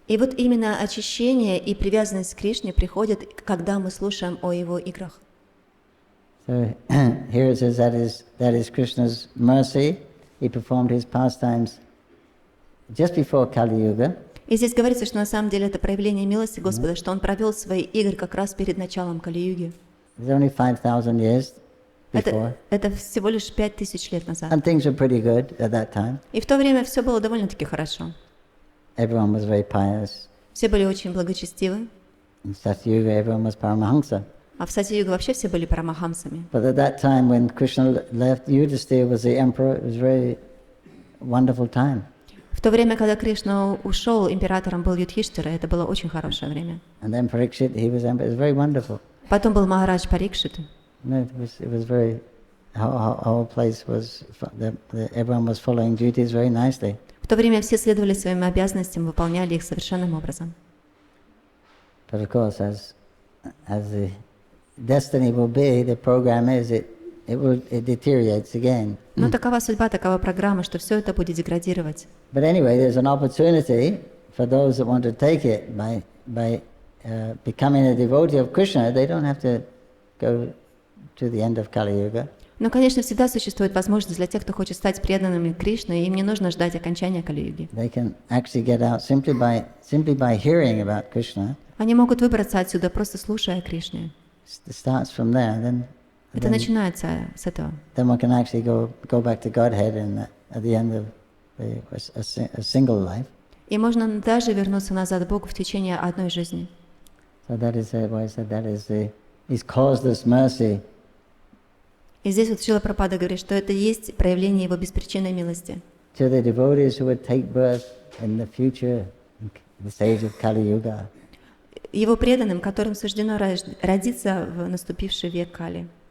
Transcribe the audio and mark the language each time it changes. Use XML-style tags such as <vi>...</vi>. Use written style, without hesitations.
<ru>И вот именно очищение и привязанность к Кришне приходят, когда мы слушаем о Его играх.</ru> <en>So here it says that is Krishna's mercy. He performed his pastimes just before Kali Yuga.</en> <ru>И здесь говорится, что на самом деле это проявление милости Господа, что Он провел свои игры как раз перед началом Кали-юги.</ru> <en>It was only 5,000 years before.</en> <ru>Это всего лишь 5000 лет назад.</ru> <en>And things were pretty good at that time.</en> <ru>И в то время все было довольно-таки хорошо.</ru> <en>Everyone was very pious.</en> <ru>Все были очень благочестивы.</ru> <en>In Satyuga, everyone was Paramahamsa.</en> <ru>А в Сати-юге вообще все были парамахамсами.</ru> <en>But at that time, when Krishna left, Yudhisthira was the emperor. It was a very wonderful time.</en> <ru>В то время, когда Кришна ушел, императором был Юдхиштира, это было очень хорошее время.</ru> <en>And then Parikshit, he was emperor. It was very wonderful.</en> <ru>Потом был Махарадж Парикшит.</ru> <en>No, it was very. Whole place was. Everyone was following duties very nicely.</en> <ru>В то время все следовали своим обязанностям, выполняли их совершенным образом.</ru> <en>But of course, as the destiny will be, the program is it deteriorates again.</en> <ru>Но такова судьба, такова программа, что все это будет деградировать.</ru> <en>But anyway, there's an opportunity for those that want to take it by becoming a devotee of Krishna. They don't have to go to the end of Kali Yuga.</en> <ru>Но, конечно, всегда существует возможность для тех, кто хочет стать преданными Кришне, и им не нужно ждать окончания Кали-юги.</ru> <en>They can actually get out simply by hearing about Krishna.</en> <ru>Они могут выбраться отсюда, просто слушая о Кришне.</ru> <en>It starts from there.</en> <ru>Это начинается с этого.</ru> <en>Then one can actually go back to Godhead at the end of a single life.</en> <ru>И можно даже вернуться назад к Богу в течение одной жизни.</ru> <en>So that is why I said that is His causeless mercy.</en> <ru>И здесь вот Шрила Прабхупада говорит, что это есть проявление Его беспричинной милости.</ru> <en>To the devotees who would take birth in the future, in this age of Kali Yuga.</en> <ru>Его преданным, которым суждено родиться в наступивший век Кали.</ru>